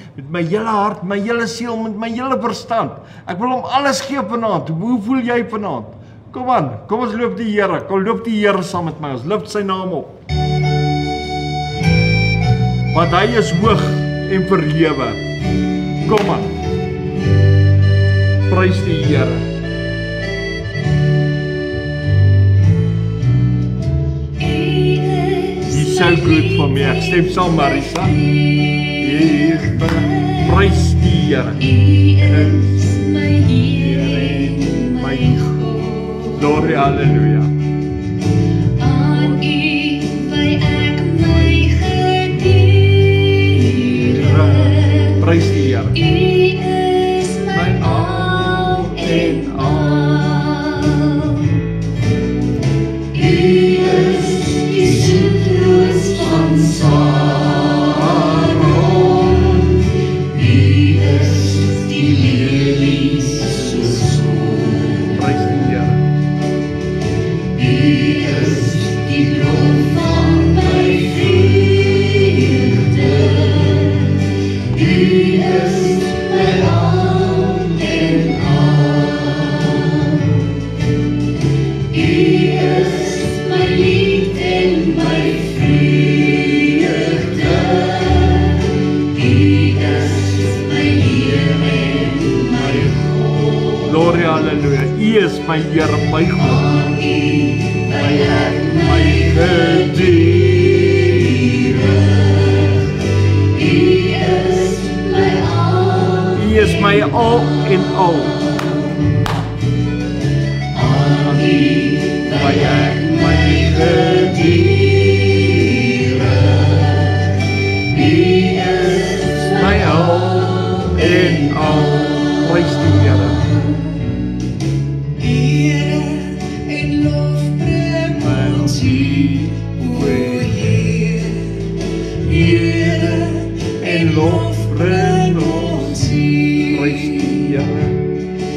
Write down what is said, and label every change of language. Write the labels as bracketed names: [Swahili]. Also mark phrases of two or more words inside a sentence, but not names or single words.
[Afrikaans] Met my hele hart, my hele siel, met my hele verstand. Ek wil hom alles gee vanaand. Hoe voel jy vanaand? Kom aan, kom ons loop die Here. Kom loop die Here saam met my. Ons lift sy naam op. Want hy is hoog en verhewe. Kom aan. Prys die Here. [English] He's so good for me. [Afrikaans] Ek stem saam, Marisa. Prys die Here. [English] Glory, hallelujah. [Afrikaans] Prys die Here. [English] My all in all. [Afrikaans] Die Zieltroos van Saron. Die lelies so skoon. Prys die Here. Die bron van my vreugde. [English] My all in all. [Afrikaans] My lied en my vreugde. My Heer en my God. [English] Glory, hallelujah. [Afrikaans] U is my Heer, my God. My Gediere. U is my [English] all in all. [Afrikaans] My gediere. [English] My all in all. [Afrikaans] Prys die Here. En lof bring ons U, o Heer. En lof bring ons U. Prys die Here.